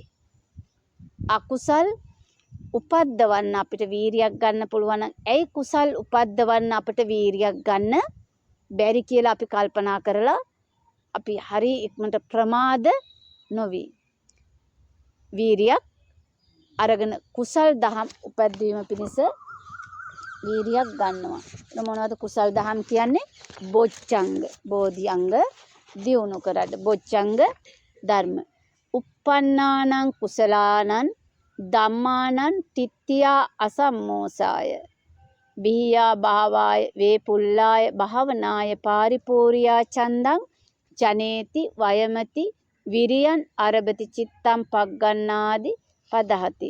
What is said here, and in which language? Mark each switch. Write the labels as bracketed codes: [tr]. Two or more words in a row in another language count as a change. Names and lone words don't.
[si] අකුසල් උපද්දවන්න අපිට වීරියක් ගන්න පුළුවන් නම් ඇයි කුසල් උපද්දවන්න අපිට වීරියක් ගන්න බැරි කියලා අපි කල්පනා කරලා අපි හරි ඉක්මනට ප්‍රමාද නොවි වීරියක් අරගෙන කුසල් දහම් උපද්දවීම පිණිස වීරියක් ගන්නවා. මොනවද කුසල් දහම් කියන්නේ? බොච්චංග, බෝධිඅංග දියුණු කරන්න බොච්චංග ධර්ම. [pi] uppannānaṁ කුසලානං ධම්මානං තිත්තියා අසම්මෝසාය බිහියා භාවාය වේපුල්ලාය භාවනාය පාරිපූර්යා චන්දං ජනේති වයමති විරියන් අරබති චිත්තං පග්ගණ්ණාදි පදහති.